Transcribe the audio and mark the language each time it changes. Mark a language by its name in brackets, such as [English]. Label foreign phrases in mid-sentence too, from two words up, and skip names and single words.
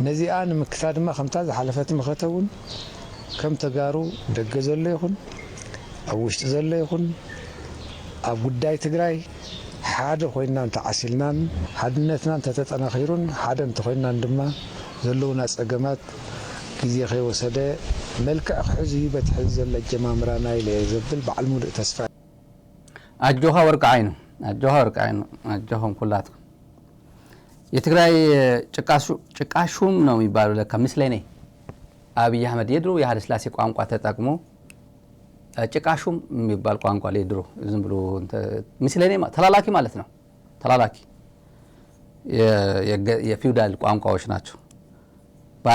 [Tigrinya] ነዚኣ ንምክሳድ ድማ ከምታ ዝሓለፈት መኸተውን ከም ተጋሩ ደገ ዘሎ ይኹን ኣብ ውሽጢ ዘሎ ይኹን ኣብ ጉዳይ ትግራይ ሓደ ኮይና ተዓሲልናን ሓድነትና ተተጠናኺሩን ሓደ እንተኮይናን ድማ ዘለውና ጸገማት ግዜ ከይወሰደ መልክዕ ክሕዝ በትሕዝ ዘለ ጀማምራና ኢለ ዘብል በዓል ሙሉእ ተስፋ [Amharic] አጆሃ ወርቅ አይኑ አጆሃም ኩላት የትግራይ ጭቃሹም ነው የሚባለው ለካ ምስለኔ አብይ አህመድ የድሮ የኃይለ ሥላሴ ቋንቋ ተጠቅሞ ጭቃሹም የሚባል ቋንቋ ላይ ድሮ ዝም ብሎ ምስለኔ ተላላኪ ማለት ነው ተላላኪ የፊውዳል ቋንቋዎች ናቸው በአንድ